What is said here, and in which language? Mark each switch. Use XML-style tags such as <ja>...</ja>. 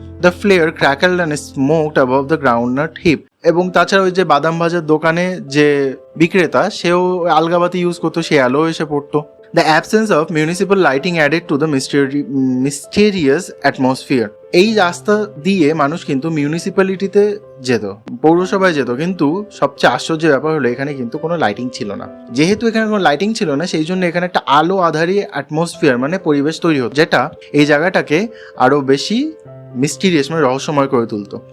<en>The flare crackled and smoked above the groundnut heap.</en> <bn>এবং তাছাড়া ওই যে বাদাম ভাজার দোকানে যে বিক্রেতা, সেও আলগাবাতি ইউজ করতো, সেই আলো এসে পড়তো।</bn> <en>The absence of municipal lighting added to the mysterious atmosphere.</en> <bn>এই রাস্তা দিয়ে মানুষ কিন্তু মিউনিসিপ্যালিটিতে যেত, পৌরসভায় যেত, কিন্তু সবচেয়ে আশ্চর্যের ব্যাপার হলো এখানে কিন্তু কোনো লাইটিং ছিল না। যেহেতু এখানে কোনো লাইটিং ছিল না, সেই জন্য এখানে একটা আলো আধারী অ্যাটমসফিয়ার মানে পরিবেশ তৈরি হতো, যেটা এই জায়গাটাকে আরো বেশি মিস্টিরিয়াস মানে রহস্যময় করে তুলতো।</bn>